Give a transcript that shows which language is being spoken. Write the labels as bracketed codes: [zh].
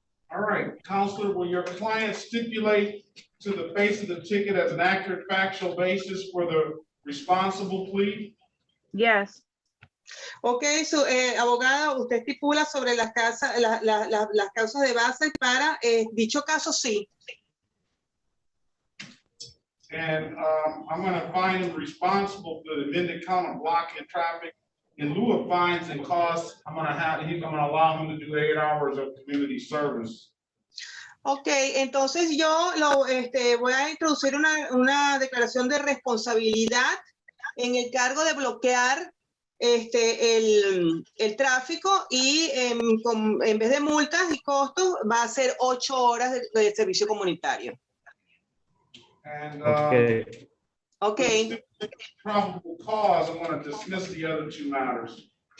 [en] All right, Counselor, will your client stipulate to the face of the ticket as an accurate factual basis for the responsible plea? Yes. [es] Ok, abogada, usted estipula sobre las causas de base para dicho caso, sí. [en] And I'm going to find him responsible for the amended count of blocking traffic. In lieu of fines and costs, I'm going to allow him to do 8 hours of community service. [es] Ok, entonces yo voy a introducir una declaración de responsabilidad en el cargo de bloquear el tráfico y en vez de multas y costos va a ser 8 horas de servicio comunitario. [en] And Okay. Probable cause, I'm going to dismiss the other 2 matters.